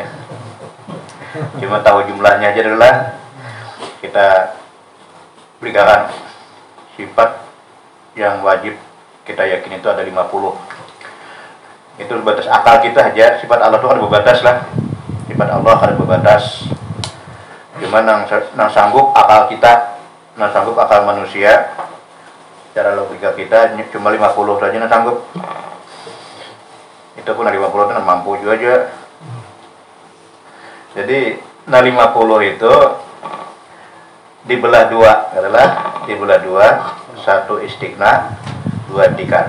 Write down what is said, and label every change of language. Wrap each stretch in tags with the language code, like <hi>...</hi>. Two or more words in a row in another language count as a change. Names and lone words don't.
<id>Cuma tahu jumlahnya aja dulu lah. Kita berikan sifat yang wajib kita yakin itu ada 50. Itu batas akal kita aja. Sifat Allah itu ada berbatas lah. Sifat Allah ada berbatas. Cuma nang sanggup akal kita, nang sanggup akal manusia, cara logika kita cuma 50 saja nang sanggup. Itu pun 50 itu mampu juga aja. Jadi nah 50 itu dibelah dua adalah dibelah dua, satu istighna, dua tikar.</id>